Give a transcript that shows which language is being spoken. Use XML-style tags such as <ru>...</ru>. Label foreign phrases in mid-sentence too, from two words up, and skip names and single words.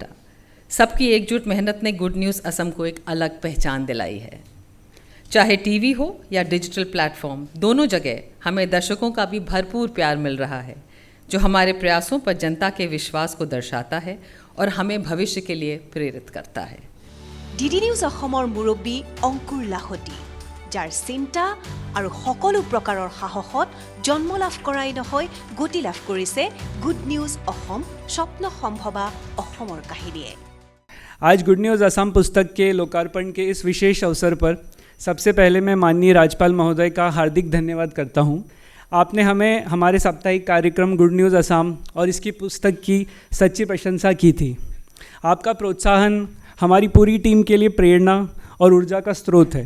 <hi>सबकी एकजुट मेहनत ने गुड न्यूज असम को एक अलग पहचान दिलाई है। चाहे टीवी हो या डिजिटल प्लेटफॉर्म, दोनों जगह हमें दर्शकों का भी भरपूर प्यार मिल रहा है, जो हमारे प्रयासों पर जनता के विश्वास को दर्शाता है और हमें भविष्य के लिए प्रेरित करता है।</hi> <as>डीडी न्यूज অসমৰ মুৰব্বী অংকুৰ লাহতি, যাৰ চিন্তা আৰু সকলো প্ৰকাৰৰ সাহসত জন্ম লাভ কৰাই নহয় গতি লাভ কৰিছে গুড নিউজ অসম স্বপ্ন সম্ভৱা অসমৰ কাহিনীয়ে।</as> <hi>आज गुड न्यूज़ असम पुस्तक के लोकार्पण के इस विशेष अवसर पर सबसे पहले मैं माननीय राज्यपाल महोदय का हार्दिक धन्यवाद करता हूं। आपने हमें हमारे साप्ताहिक कार्यक्रम गुड न्यूज़ असम और इसकी पुस्तक की सच्ची प्रशंसा की थी। आपका प्रोत्साहन हमारी पूरी टीम के लिए प्रेरणा और ऊर्जा का स्रोत है।</hi>